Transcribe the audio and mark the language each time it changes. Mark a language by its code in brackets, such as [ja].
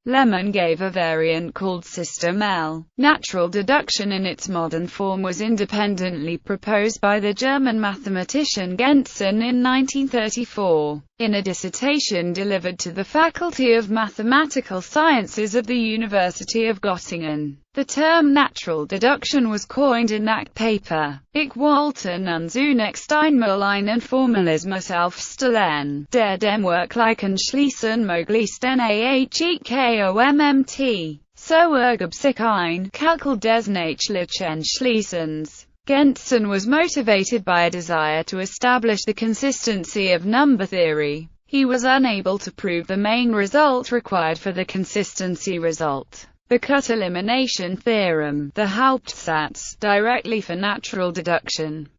[en] Lehmann gave a variant called System L. Natural deduction in its modern form was independently proposed by the German mathematician Gentzen in 1934. In a dissertation delivered to the Faculty of Mathematical Sciences of the University of Göttingen, the term natural deduction was coined in that paper. [de] Ich wollte nun zunächst einmal einen Formalismus aufstellen, der dem wirklichen Schließen möglichst nahe kommt. So ergab sich ein Kalkül des nachlichen Schließens. [en] Gentzen was motivated by a desire to establish the consistency of number theory. He was unable to prove the main result required for the consistency result, the cut elimination theorem, the Hauptsatz, directly for natural deduction.